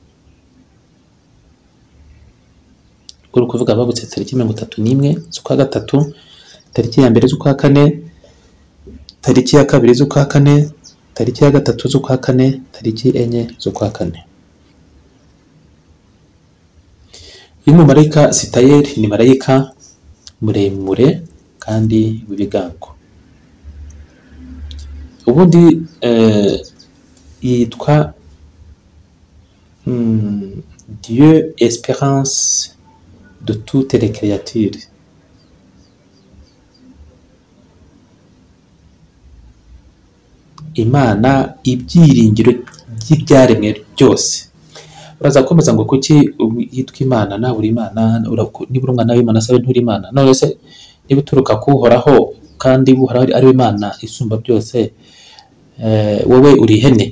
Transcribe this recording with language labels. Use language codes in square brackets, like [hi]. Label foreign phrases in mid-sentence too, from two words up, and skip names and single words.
[rw] Kuri kuvuga bavutse tariki 31 z'ukwa gatatu, tariki ya mbere z'ukwa kane, tariki ya kabiri z'ukwa kane, tariki ya gatatu z'ukwa kane, tariki 4 z'ukwa kane. Uyu marayika Sitayeli ni marayika muremure kandi w'ibigango. Ubundi yitwa [fr] Dieu espérance de toutes les créatures. [rw] Imana ibyiringiro by'ibyaremwe byose. Uraza komeza ngo kuki yitwa Imana? Nawe uri Imana, niba uri umwana w'Imana sabe nturi Imana. None se niba uturuka kuhoraho kandi Uhoraho ari Imana isumba byose, wowe uri ihene?